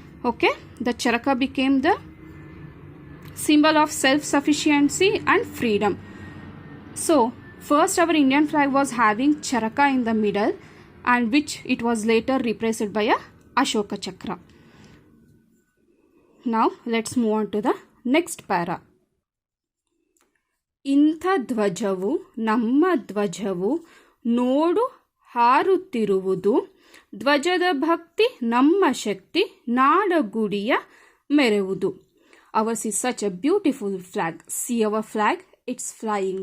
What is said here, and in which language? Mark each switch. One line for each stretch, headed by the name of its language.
English: Okay, the charaka became the symbol of self-sufficiency and freedom. So, first our Indian flag was having charaka in the middle, and which it was later replaced by a Ashoka Chakra. Now, let's move on to the next para.
Kannada: ಇಂಥ ಧ್ವಜವು ನಮ್ಮ ಧ್ವಜವು ನೋಡು ಹಾರುತ್ತಿರುವುದು ಧ್ವಜದ ಭಕ್ತಿ ನಮ್ಮ ಶಕ್ತಿ ನಾಡಗುಡಿಯ ಮೆರೆವುದು.
English: Ours is such a beautiful flag. See our flag, it's flying.